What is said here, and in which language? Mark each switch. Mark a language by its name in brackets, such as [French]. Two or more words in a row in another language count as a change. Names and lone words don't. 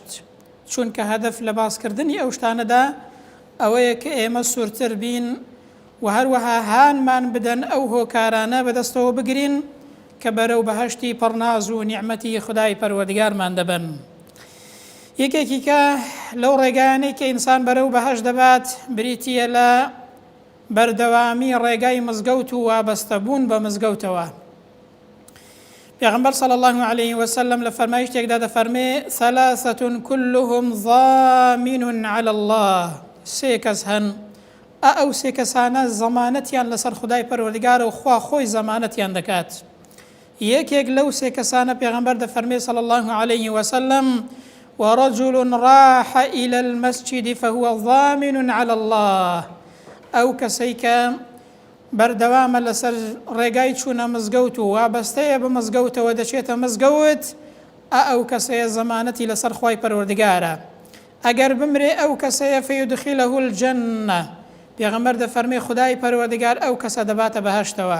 [Central Kurdish] چونکە هەدەف لە باسکردنی ئەو شتانەدا ئەوەیە کە ئێمە سوورتر بین و هەروەها هانمان بدەن ئەو هۆکارانە بەدەستەوە بگرین کە بەرەو بەهەشتی پڕناز و نیعمەتی خودای پەروەردگارمان دەبن. یەکێکی کە لەو ڕێگایانەی کە ئینسان بەرەو بەهەشت دەبات بریتیە لە بەردەوامی ڕێگای مزگەوت و وابەستەبوون بە مزگەوتەوە. پێغەمبەر [Arabic] صلی الله عليه وسلم [Central Kurdish] لە فەرمایشتێکدا دەفەرمێ: [Arabic] ثلاثة كلهم ضامن على الله. [Central Kurdish] سێ کەس هەن، ئەو سێ کەسانە زەمانەتیان لەسەر خودای پەروەردگارە و خوا خۆی زەمانەتیان دەکات. یەکێک لەو سێ کەسانە پێغەمبەر دەفەرمێ [Arabic] صلی الله عليه وسلم: ورجل راح إلى المسجد فهو ضامن على الله. [Central Kurdish] ئەو کەسەی کە بەردەوامە لەسەر ڕێگای چوونە مزگەوت و وابەستەیە بە مزگەوتەوە دەچێتە مزگەوت، ئەو کەسەیە زەمانەتی لەسەر خوای پەروەردگارە. ئەگەر بمرێ ئەو کەسەیە [Arabic] فەیودخیلەه الجەنە. [Central Kurdish] پێغەمبەر دەفەرمێ خودای پەروەردگار ئەو کەسە دەباتە بەهەشتەوە.